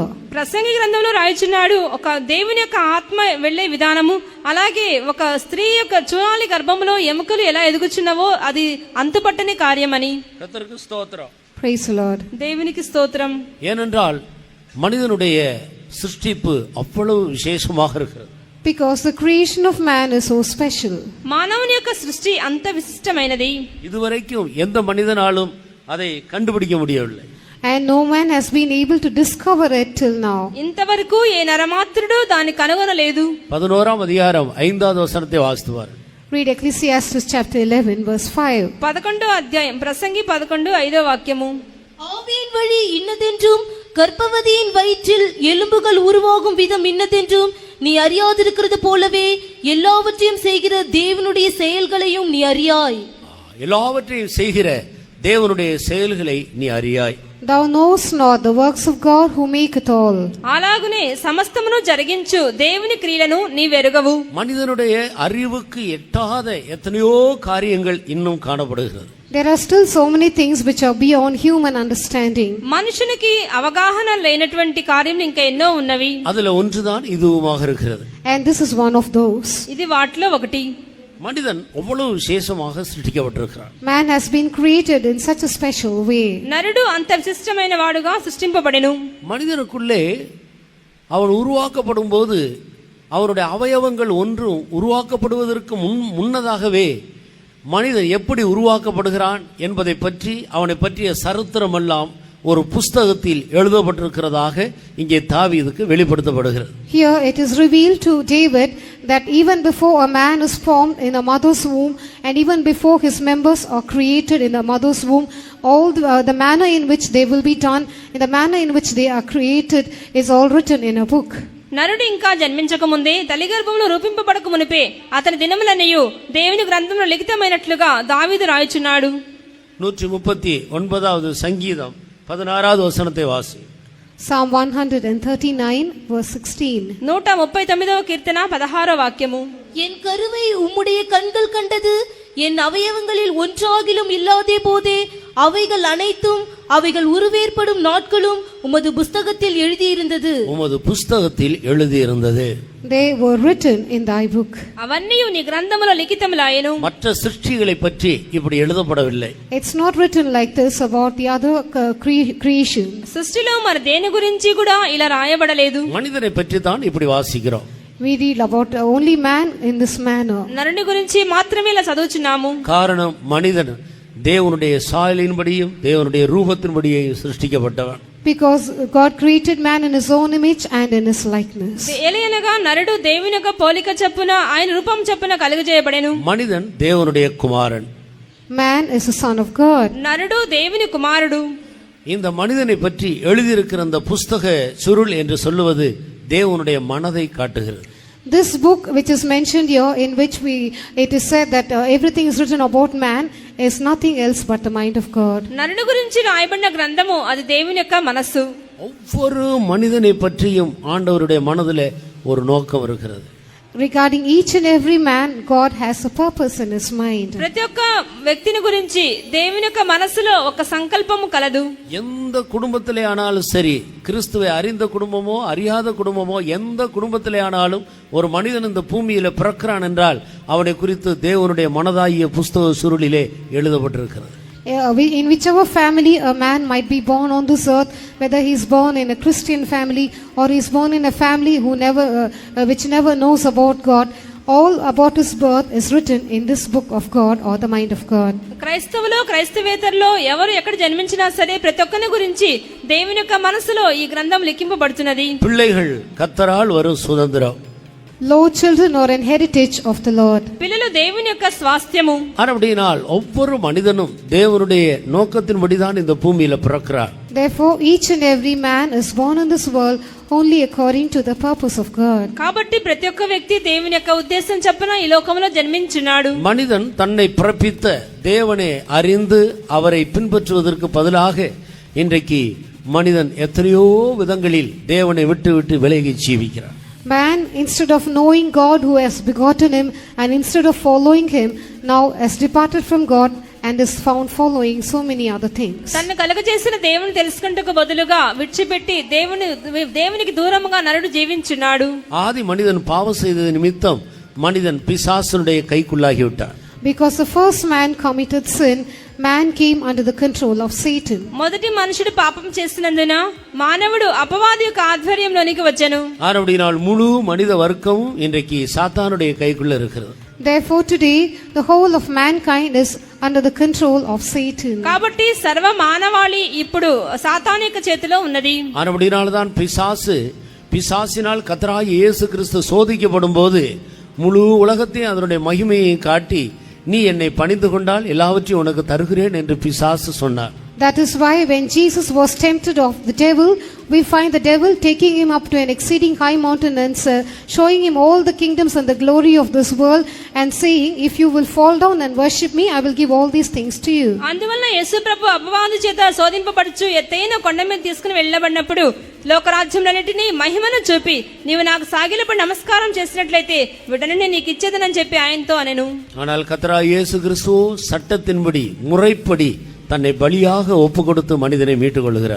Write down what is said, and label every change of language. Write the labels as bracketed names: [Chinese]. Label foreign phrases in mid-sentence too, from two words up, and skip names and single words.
[Telugu] ప్రసంగి గ్రంథంలో రాయించున్నాడు, ఒక దేవుని యొక్క ఆత్మ వెళ్లే విధానము, అలాగే ఒక స్త్రీ యొక్క చూడాలి గర్భంలో ఎముకలు ఎలా ఎదుగుచున్నవో అది అంతుపట్టని కార్యమని. [Tamil] கர்த்தருக்கு ஸ்தோத்திரம். [English] Praise the Lord. [Telugu] దేవునికి స్తోత్రం. [Tamil] ஏனென்றால் மனிதனுடைய சிருஷ்டிப்பு அவ்வளவு விசேஷமாக இருக்கிறது. [English] Because the creation of man is so special. [Telugu] మానవుని యొక్క సృష్టి అంత విశిష్టమైనది. [Tamil] இதுவரைக்கும் எந்த மனிதனாலும் அதை கண்டுபிடிக்க முடியவில்லை. [English] And no man has been able to discover it till now. [Telugu] ఇంతవరకు ఏ నరమాత్రుడు దాన్ని కనుగొనలేదు. [Tamil] 11ஆம் அதிகாரம் 5வது வசனத்தை வாசித்துவார். [English] Read Ecclesiastes chapter 11 verse 5. [Telugu] 11వ అధ్యాయం ప్రసంగి 11:5 వాక్యము. [Tamil] ஆவியின் வழி இன்னதென்றும் கர்ப்பவதியின் வயிற்றில் எலும்புகள் உருவாகும் விதம் இன்னதென்றும் நீ அறியாதிருக்கிறது போலவே எல்லாவற்றையும் செய்கிற தேவனுடைய செயல்களையும் நீ அறியாய். எல்லாவற்றையும் செய்கிற தேவனுடைய செயல்களை நீ அறியாய். [English] Thou knowest not the works of God who make it all. [Telugu] అలాగునే సమస్తమును జరిగించు దేవుని క్రియలను నీ వెరుగవు. [Tamil] மனிதனுடைய அறிவுக்கு எட்டாத எத்தனையோ காரியங்கள் இன்னும் காணப்படுகிறது. [English] There are still so many things which are beyond human understanding. [Telugu] మనుషునికి అవగాహన లేనటువంటి కార్యములు ఇంకా ఎన్నో ఉన్నవి. [Tamil] அதுல ஒன்றுதான் இதுவுமாக இருக்கிறது. [English] And this is one of those. [Telugu] ఇది వాటిలో ఒకటి. [Tamil] மனிதன் அவ்வளவு விசேஷமாக சிருஷ்டிக்கப்பட்டிருக்கிறான். [English] Man has been created in such a special way. [Telugu] నరుడు అంత విశిష్టమైన వాడుగా సృష్టింపబడెను. [Tamil] மனிதனுக்குள்ளே அவன் உருவாக்கப்படும் போது அவனுடைய அவயவங்கள் ஒன்றும் உருவாக்கப்படுவதற்கு முன்னதாகவே மனிதன் எப்படி உருவாக்கப்படுகிறான் என்பதை பற்றி அவனை பற்றிய சரித்திரம் எல்லாம் ஒரு புஸ்தகத்தில் எழுதப்பட்டிருக்கிறதாக இங்கே தாவீதுக்கு வெளிப்படுத்தப்படுகிறது. [English] Here it is revealed to David that even before a man is formed in a mother's womb and even before his members are created in the mother's womb, all the manner in which they will be done, in the manner in which they are created is all written in a book. [Telugu] నరుడు ఇంకా జన్మించక ముందే తల్లి గర్భంలో రూపింపబడక మునిపే అతని దినములన్నయు దేవుని గ్రంథంలో లిఖితమైనట్లుగా దావీదు రాయుచున్నాడు. [Tamil] 139வது சங்கீதம் 16வது வசனத்தை வாசி. [English] Psalm 139 verse 16. [Telugu] 139వ కీర్తన 16వ వాక్యము. [Tamil] என் கருவை உம்முடைய கண்கள் கண்டது, என் அவயவங்களில் ஒன்றாகிலும் இல்லாதே போதே அவைகள் அனைத்தும் அவைகள் உருவேற்படும் நாட்களும் உமது புஸ்தகத்தில் எழுதியிருந்தது. உமது புஸ்தகத்தில் எழுதியிருந்தது. [English] They were written in thy book. [Telugu] అవన్నీ నీ గ్రంథములో లిఖితములాయెను. [Tamil] மற்ற சிருஷ்டிகளை பற்றி இப்படி எழுதப்படவில்லை. [English] It's not written like this about the other creation. [Telugu] సృష్టిలో మరి దేని గురించి కూడా ఇలా రాయబడలేదు. [Tamil] மனிதனை பற்றி தான் இப்படி வாசிக்கிறோம். [English] We read about only man in this manner. [Telugu] నరుని గురించి మాత్రమే ఇలా చదువుచున్నాము. [Tamil] காரணம் மனிதன் தேவனுடைய சாயலின்படியும் தேவனுடைய ரூபத்தின்படியும் சிருஷ்டிக்கப்பட்டவன். [English] Because God created man in his own image and in his likeness. [Telugu] ఎలయనగా నరుడు దేవుని యొక్క పోలిక చొప్పున ఆయన రూపం చొప్పున కలుగజేయబడెను. [Tamil] மனிதன் தேவனுடைய குமாரன். [English] Man is a son of God. [Telugu] నరుడు దేవుని కుమారుడు. [Tamil] இந்த மனிதனை பற்றி எழுதியிருக்கிற அந்த புஸ்தக சுருள் என்று சொல்லுவது தேவனுடைய மனதை காட்டுகிறது. [English] This book which is mentioned here, in which it is said that everything is written about man, is nothing else but the mind of God. [Telugu] నరుని గురించి రాయబడిన గ్రంథము అది దేవుని యొక్క మనస్సు. [Tamil] ஒவ்வொரு மனிதனை பற்றியும் ஆண்டவருடைய மனதிலே ஒரு நோக்கம் இருக்கிறது. [English] regarding each and every man, God has a purpose in his mind. [Telugu] ప్రతి ఒక్క వ్యక్తిని గురించి దేవుని యొక్క మనసులో ఒక సంకల్పము కలదు. [Tamil] எந்த குடும்பத்திலே ஆனாலும் சரி, கிறிஸ்துவை அறிந்த குடும்பமோ அறியாத குடும்பமோ எந்த குடும்பத்திலே ஆனாலும் ஒரு மனிதன் இந்த பூமியில பிறக்கிறான் என்றால் அவனை குறித்து தேவனுடைய மனதாகிய புஸ்தக சுருளிலே எழுதப்பட்டிருக்கிறது. [English] In whichever family a man might be born on this earth, whether he is born in a Christian family or he is born in a family which never knows about God, all about his birth is written in this book of God or the mind of God. [Telugu] క్రైస్తవులో క్రైస్తవేతరులో ఎవరు ఎక్కడ జన్మించినా సరే ప్రతి ఒక్కరి గురించి దేవుని యొక్క మనసులో ఈ గ్రంథం లిఖింపబడుతున్నది. [Tamil] பிள்ளைகள் கர்த்தரால் வரும் சுதந்திரம். [English] Lo, children are an heritage of the Lord. [Telugu] పిల్లలు దేవుని యొక్క స్వాస్థ్యము. [Tamil] அப்படினால் ஒவ்வொரு மனிதனும் தேவனுடைய நோக்கத்தின்படிதான் இந்த பூமியில பிறக்கிறார். [English] Therefore each and every man is born in this world only according to the purpose of God. [Telugu] కాబట్టి ప్రతి ఒక్క వ్యక్తి దేవుని యొక్క ఉద్దేశం చొప్పున ఈ లోకంలో జన్మించున్నాడు. [Tamil] மனிதன் தன்னை பிறப்பித்த தேவனை அறிந்து அவரை பின்பற்றுவதற்கு பதிலாக இன்றைக்கு மனிதன் எத்தனையோ விதங்களில் தேவனை விட்டு விட்டு விலகி ஜீவிக்கிறார். [English] Man, instead of knowing God who has begotten him and instead of following him, now has departed from God and is found following so many other things. [Telugu] తన్ను కలుగజేసిన దేవుని తెలుసుకుంటకు బదులుగా విడిచిపెట్టి దేవునికి దూరముగా నరుడు జీవించున్నాడు. [Tamil] ஆதி மனிதன் பாவம் செய்தது நிமித்தம் மனிதன் பிசாசனுடைய கைக்குள்ளாகி விட்டார். [English] Because the first man committed sin, man came under the control of Satan. [Telugu] మొదటి మనుషుడు పాపం చేసినందున మానవుడు అపవాది యొక్క ఆధ్వర్యంలోనికి వచ్చెను. [Tamil] அப்படினால் முழு மனித வர்க்கமும் இன்றைக்கு சாத்தானுடைய கைக்குள்ள இருக்கிறது. [English] Therefore today the whole of mankind is under the control of Satan. [Telugu] కాబట్టి సర్వ మానవాళి ఇప్పుడు సాతాను యొక్క చేతిలో ఉన్నది. [Tamil] அப்படினால்தான் பிசாசினால் கர்த்தராகிய இயேசு கிறிஸ்து சோதிக்கப்படும் போது முழு உலகத்தையும் அதனுடைய மகிமையை காட்டி நீ என்னை பணிந்து கொண்டால் எல்லாவற்றையும் உனக்கு தருகிறேன் என்று பிசாசு சொன்னார். [English] That is why when Jesus was tempted of the devil, we find the devil taking him up to an exceeding high mountain and showing him all the kingdoms and the glory of this world and saying, if you will fall down and worship me, I will give all these things to you. [Telugu] అందువల్ల యేసు ప్రభు అపవాది చేత శోధింపబడుచు ఎత్తైన కొండ మీద తీసుకుని వెళ్ళబడినప్పుడు లోకరాజ్యములన్నిటినీ మహిమను చూపి నీవు నాకు సాగిలపడి నమస్కారం చేసినట్లయితే వీటన్నిటిని నీకు ఇచ్చేదనని చెప్పి ఆయనతో అనెను. [Tamil] ஆனால் கர்த்தராகிய இயேசு கிறிஸ்து சட்டத்தின்படி முறைப்படி தன்னை பலியாக ஒப்பு கொடுத்து மனிதனை மீட்டுக் கொள்கிறார்.